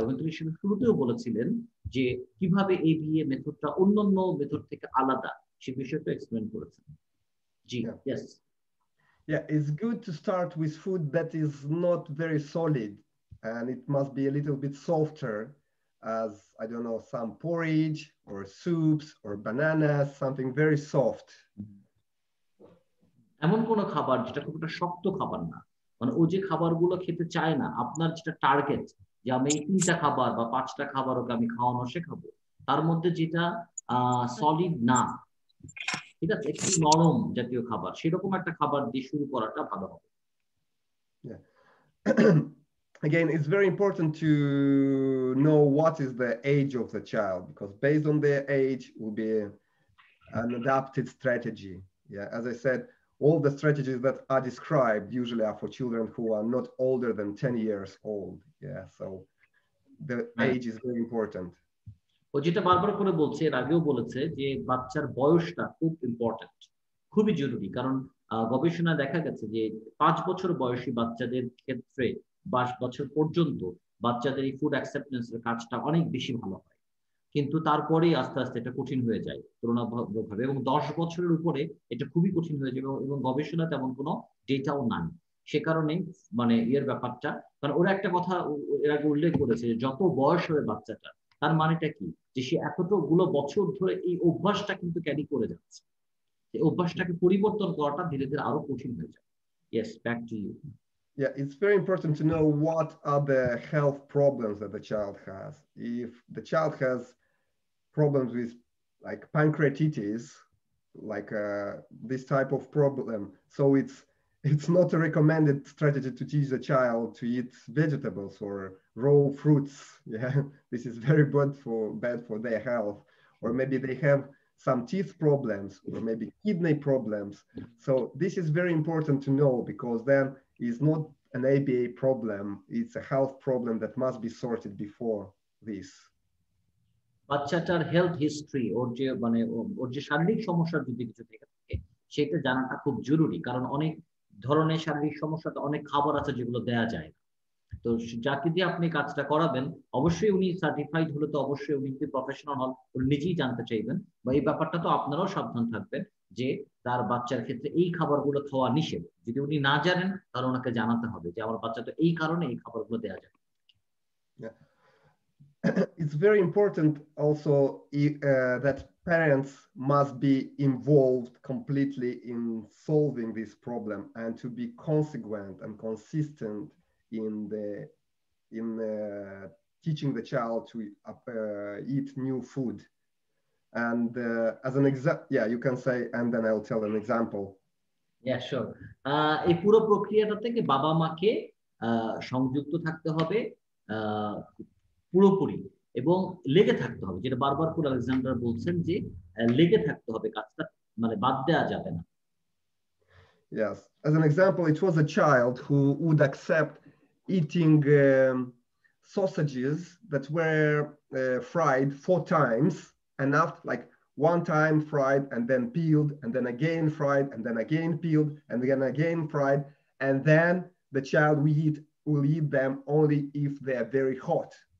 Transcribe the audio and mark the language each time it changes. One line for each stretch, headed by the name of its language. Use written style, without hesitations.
Bangla: এবং তুমি শুরুতেও বলেছিলেন যে কিভাবে এবিএ মেথডটা অন্যান্য মেথড থেকে আলাদা, সে বিষয়টা এক্সপ্লেন করেছেন। জি,
English: Yeah. Yes. Yeah, it's good to start with food that is not very solid, and it must be a little bit softer, as, I don't know, some porridge or soups or bananas, something very soft.
Bangla: এমন কোন খাবার যেটা খুব একটা শক্ত খাবার না, মানে ও যে খাবারগুলো খেতে চায় না, আপনার যেটা টার্গেট যে আমি এই 3টা খাবার বা 5টা খাবার ওকে আমি খাওয়ানো শেখাবো, তার মধ্যে যেটা সলিড না, ঠিক আছে, একটু নরম জাতীয় খাবার, সেরকম একটা খাবার দিয়ে শুরু করাটা ভালো হবে।
English: Yeah. Again, it's very important to know what is the age of the child, because based on their age will be an adapted strategy. Yeah, as I said, all the strategies that are described usually are for children who are not older than 10 years old. Yeah, so the age is very important.
Bangla: ও যেটা বারবার করে বলছে, এর আগেও বলেছে যে বাচ্চার বয়সটা খুব ইম্পর্টেন্ট, খুবই জরুরি। কারণ গবেষণা দেখা গেছে যে 5 বছর বয়সী বাচ্চাদের ক্ষেত্রে 22 বছর পর্যন্ত বাচ্চাদের এই ফুড অ্যাকসেপ্টেন্সের কাজটা অনেক বেশি ভালো হয়, কিন্তু তারপরেই আস্তে আস্তে এটা কঠিন হয়ে যায় তুলনামূলকভাবে, এবং 10 বছরের উপরে এটা খুবই কঠিন হয়ে যাবে, এবং গবেষণা তেমন কোনো ডেটাও নাই। সে কারণে মানে এর ব্যাপারটা, কারণ ওরা একটা কথা এর আগে উল্লেখ করেছে, যত বয়স হবে বাচ্চাটা, তার মানেটা কি, যে সে এতগুলো বছর ধরে এই অভ্যাসটা কিন্তু ক্যারি করে যাচ্ছে, এই অভ্যাসটাকে পরিবর্তন করাটা ধীরে ধীরে আরো কঠিন হয়ে যায়।
English: Yes, back to you. Yeah, it's very important to know what are the health problems that the child has. If the child has problems with like pancreatitis, like this type of problem, so it's not a recommended strategy to teach the child to eat vegetables or raw fruits. Yeah, this is very bad for their health. Or maybe they have some teeth problems or maybe kidney problems. So this is very important to know because then it's not an ABA problem, it's a health problem that must be sorted before this.
Bangla: বাচ্চাটার health history, ওর যে মানে ওর যে শারীরিক সমস্যার যদি কিছু থেকে থাকে সেটা জানাটা খুব জরুরি, কারণ অনেক ধরনের শারীরিক সমস্যাতে অনেক খাবার আছে যেগুলো দেয়া যায় না। তো যাকে দিয়ে আপনি কাজটা করাবেন, অবশ্যই উনি সার্টিফাইড হলে তো অবশ্যই উনি যদি প্রফেশনাল হন উনি নিজেই জানতে চাইবেন, বা এই ব্যাপারটা তো আপনারাও সাবধান থাকবেন যে তার বাচ্চার ক্ষেত্রে এই খাবারগুলো খাওয়া নিষেধ। যদি উনি না জানেন তাহলে ওনাকে জানাতে হবে যে আমার বাচ্চা তো এই কারণে এই খাবারগুলো দেওয়া যায়।
English: Yeah. It's very important also that parents must be involved completely in solving this problem and to be consequent and consistent in the in teaching the child to eat new food. And as an example, yeah, you can say, and then I'll tell an example. Yeah, sure.
Bangla: এই পুরো প্রক্রিয়াটা থেকে বাবা মাকে সংযুক্ত থাকতে হবে পুরোপুরি, এবং লেগে থাকতে হবে, যেটা বারবার করে আলেকজান্ডার বলছেন যে লেগে থাকতে হবে, কাজটা মানে বাদ দেওয়া যাবে না।
English: Yes, as an example, it was a child who would accept eating sausages that were fried 4 times, and after like one time fried and then peeled and then again fried and then again peeled and then again fried, and then the child will eat them only if they are very hot.